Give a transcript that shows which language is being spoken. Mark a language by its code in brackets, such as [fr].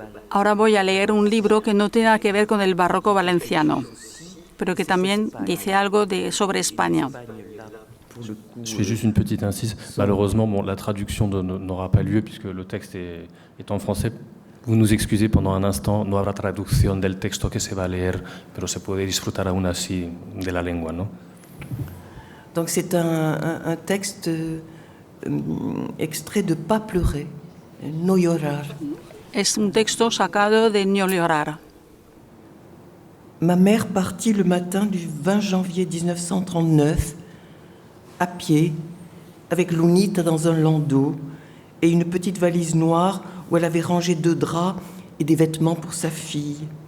[es] Ahora voy a leer un libro que no tiene nada que ver con el barroco valenciano, pero que también dice algo sobre España. [fr] Je fais juste une petite incise. Malheureusement, la traduction n'aura pas lieu puisque le texte est en français. Vous nous excusez pendant un instant, [es] no habrá traducción del texto que se va a leer, pero se puede disfrutar aún así de la lengua, ¿no? [fr] Donc c'est un texte extrait de Pas pleurer, No llorar. [es] Es un texto sacado de No llorar. [fr] Ma mère partit le matin du 20 janvier 1939 à pied, avec Lunita dans un landau et une petite valise noire où elle avait rangé 2 draps et des vêtements pour sa fille.